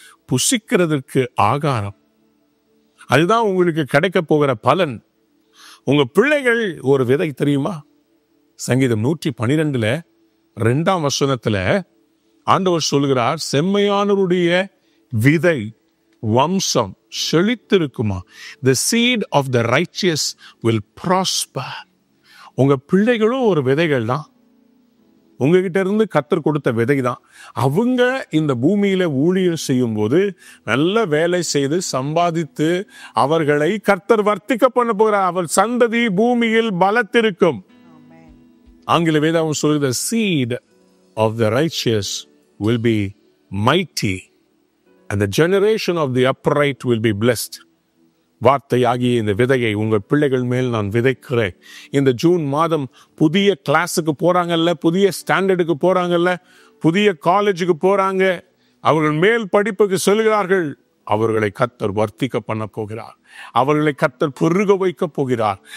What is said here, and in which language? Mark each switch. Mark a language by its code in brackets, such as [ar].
[ta] புசிக்கிறதற்கு ஆகாரம், அதுதான் உங்களுக்கு கிடைக்க போகிற பலன். உங்க பிள்ளைகள் ஒரு விதை தெரியுமா? சங்கீதம் 112 2ஆம் வசனத்துல ஆண்டவர் சொல்கிறார், செம்மையானவருடைய விதை வம்சம் செழித்திருக்குமா. [en] The seed of the righteous will prosper. [ta] உங்க பிள்ளைகளும் ஒரு விதைகள் தான். உங்ககிட்ட இருந்து கர்த்தர் கொடுத்த விதை தான். அவங்க இந்த பூமியில ஊழியம் செய்யும் போது நல்ல வேலை செய்து சம்பாதித்து அவர்களை கர்த்தர் வர்த்திக்க பண்ண போகிறார். அவர் சந்ததி பூமியில் பலத்திருக்கும். ஆங்கில வேதம் சொல்லுது, [en] the seed of the righteous will be mighty and the generation of the upright will be blessed. [ta] வார்த்தையாகிய இந்த விதையை உங்கள் பிள்ளைகள் மேல் நான் விதைக்கிறேன். இந்த ஜூன் மாதம் புதிய கிளாஸுக்கு போறாங்கல்ல, புதிய ஸ்டாண்டர்டுக்கு போறாங்கல்ல, புதிய காலேஜுக்கு போறாங்க, அவர்கள் மேல் படிப்புக்கு செல்கிறார்கள். அவர்களை கர்த்தர் வர்த்திக்க பண்ண போகிறார். அவர்களை கர்த்தர் பெருக வைக்க போகிறார்.